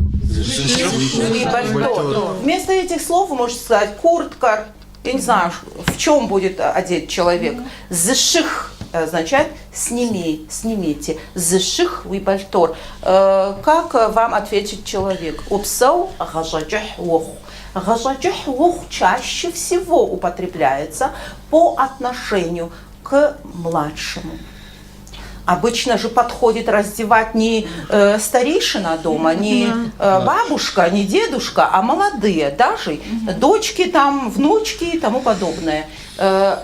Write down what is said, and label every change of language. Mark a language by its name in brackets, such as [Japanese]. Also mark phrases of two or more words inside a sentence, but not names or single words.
[Russian] Вместо этих слов вы можете сказать куртка, я не знаю, в чем будет одет человек. Заших означает сними, снимите. [Adyghe] Заших уибальтор. [Russian] Как вам ответит человек? [Adyghe] Упсау гажаджах вох. Гажаджах вох [Russian] чаще всего употребляется по отношению к младшему. Обычно же подходит раздевать не старейшина дома, не бабушка, не дедушка, а молодые, даже дочки, там, внучки и тому подобное.